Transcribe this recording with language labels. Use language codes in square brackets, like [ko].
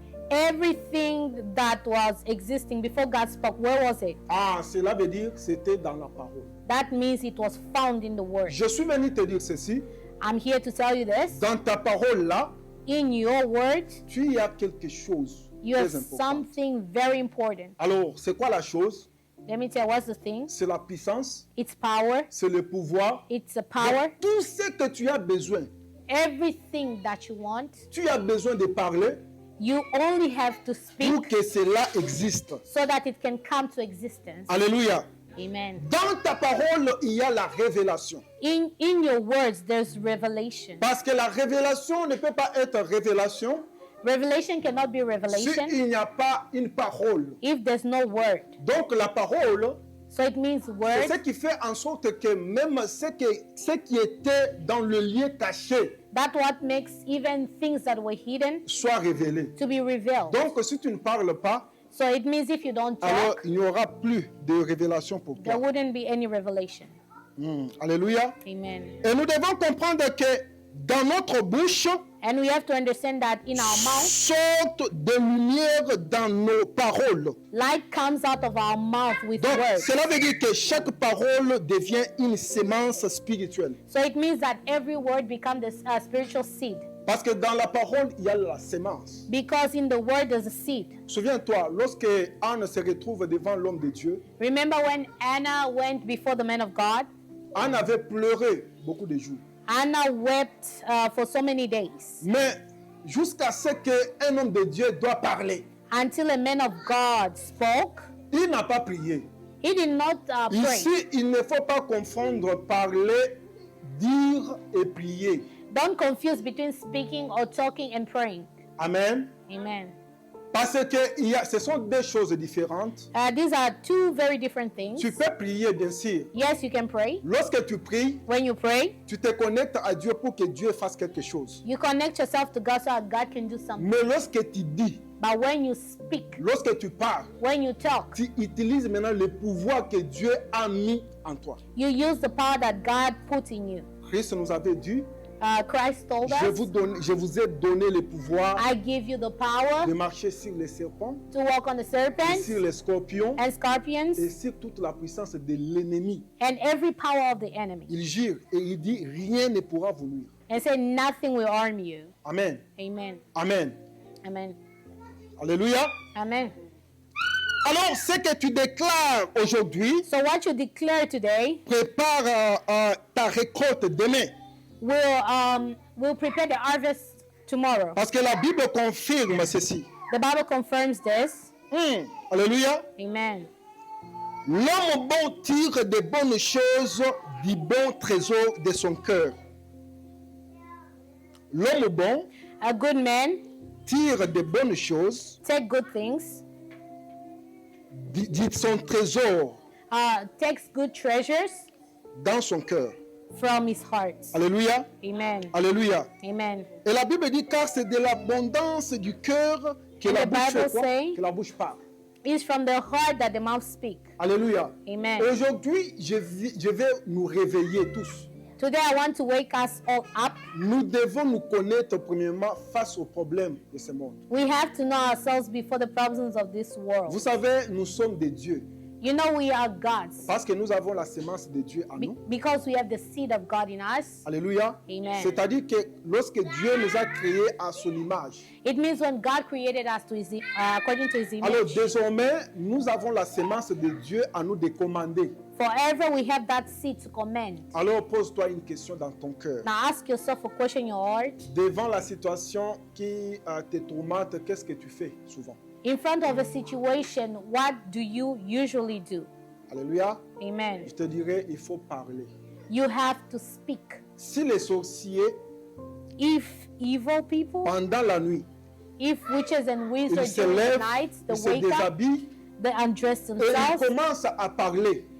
[en] everything that was existing before God spoke, where was it? [fr] Ah, cela veut dire que c'était dans la parole. [en] That means it was found in the word. [fr] Je suis venu te dire ceci. [en] I'm here to tell you this. [fr] Dans ta parole là, [en] In your word, [fr] tu as quelque chose [en] you have [fr] très important. [en] something very important. [fr] Alors, c'est quoi la chose? [en] Let me tell you what's the thing. [fr] C'est la puissance, [en] It's power. [fr] c'est le pouvoir. [en] It's a power. [fr] Donc, tout ce que tu as besoin, [en] Everything that you want, [fr] tu as besoin de parler [en] you only have to [fr] pour [en] speak [fr] que cela existe. [en] so that it can come to existence. [fr] Alléluia. [en] Amen. [fr] Dans ta parole, il y a la révélation. [en] In your words, there's revelation. [fr] Parce que la révélation ne peut pas être révélation [en] Revelation cannot be revelation [fr] s'il n'y a pas une parole. [en] if there's no word. [fr] Donc la parole, [en] So it means [fr] c'est [en] word. [fr] ce qui fait en sorte que même ce qui était dans le lieu caché [en] That's what makes even things that were hidden [fr] soit révélé. [en] to be revealed. [fr] Donc si tu ne parles pas, [en] So it means if you don't [fr] alors [en] talk, [fr] il n'y aura plus de révélation pour [en] there [fr] toi. [en] wouldn't be any revelation. [fr] Alléluia. [en] Amen. [fr] Et nous devons comprendre que dans notre bouche, [en] And we have to understand that in our mouth, [fr] sortent de lumière dans nos paroles. [en] light comes out of our mouth with [fr] Donc, [en] words. [fr] cela veut dire que chaque parole devient une sémence spirituelle. [en] So it means that every word becomes a spiritual seed. [fr] Parce que dans la parole, il y a la sémence. [en] Because in the word there's a seed. [fr] Souviens-toi, lorsque Anne se retrouve devant l'homme de Dieu, [en] Remember when Anna went before the man of God? [fr] Anne avait pleuré beaucoup de jours. [en] Anna wept for so many days [fr] Mais jusqu'à ce qu'un homme de Dieu doit parler, [en] until a man of God spoke. [fr] il n'a pas prié. [en] He did not pray. [fr] Ici, il ne faut pas confondre parler, dire et prier. [en] Don't confuse between speaking or talking and praying. Amen. Amen. [fr] Parce que ce sont deux choses différentes. [en] These are two very different things. [fr] Tu peux prier, bien sûr. [en] Yes, you can pray. [fr] Lorsque tu pries, [en] When you pray, [fr] tu te connectes à Dieu pour que Dieu fasse quelque chose. [en] you connect yourself to God so that God can do something. [fr] Mais lorsque tu dis, [en] But when you speak, [fr] lorsque tu parles, [en] when you talk, [fr] tu utilises maintenant le pouvoir que Dieu a mis en toi. [en] you use the power that God put in you. [fr] Christ nous avait dit, [en] Christ told [fr] je [en] us, [fr] vous ai donné le pouvoir [en] I give you the power [fr] de marcher sur les serpents, [en] to walk on the [fr] et [en] serpents [fr] sur les scorpions [en] and scorpions [fr] et sur toute la puissance de l'ennemi. [en] and every power of the enemy. [fr] Il jure et il dit, rien ne pourra vous nuire. [en] And say nothing will harm you. Amen. Amen. Amen. Amen. [fr] Alléluia. [en] Amen. [fr] Alors, ce que tu déclares aujourd'hui, [en] So what you declare today [fr] prépare ta récolte demain. [en] will prepare the harvest tomorrow. [fr] Parce que la Bible confirme ceci. [en] The Bible confirms this. [fr] Alléluia. [en] Amen. [fr] L'homme bon tire de bonnes choses du bon trésor de son cœur. L'homme bon [en] A good man [fr] tire de bonnes choses [en] take good things, [fr] de son trésor [en] takes good treasures [fr] dans son cœur. [en] from his heart. [fr] Alléluia. [en] Amen. [fr] Alléluia. [en] Amen. [fr] Et la Bible dit car c'est de l'abondance du cœur que [en] And [fr] la [en] the [fr] bouche [en] Bible [fr] fait quoi? [en] say- [fr] Que la bouche parle. [en] It's from the heart that the mouth speak. [fr] Alléluia. [en] Amen. [fr] Aujourd'hui, je vais nous réveiller tous. [en] Today I want to wake us all up. [fr] Nous devons nous connaître premièrement face aux problèmes de ce monde. [en] We have to know ourselves before the problems of this world. [fr] Vous savez, nous sommes des dieux [en] You know we are God's [fr] parce que nous avons la sémence de Dieu en nous. [en] because we have the seed of God in us. [fr] Alléluia. [en] Amen. [fr] C'est-à-dire que lorsque Dieu nous a créés à son image, [en] It means when God created us to according to His [fr] alors [en] image. [fr] désormais, nous avons la sémence de Dieu à nous de commander. [en] Forever we have that seed to command. [fr] Alors pose-toi une question dans ton cœur. [en] Now ask yourself a question in your heart. [fr] Devant la situation qui te tourmente, qu'est-ce que tu fais souvent? [en] In front of a situation, what do you usually do? [fr] Alléluia. [en] Amen. [fr] Je te dirais, il faut parler. [en] You have to speak. [fr] Si les sorciers, [en] If evil people, [fr] pendant la nuit, [en] if witches and [fr] ils [en] wizards [fr] se [en] during the [fr] lèvent, [en] night, [fr] ils [en] they [fr] se [en] wake up, [fr] déshabillent [en] they undress [fr] et ils [en] themselves [fr] commencent à parler.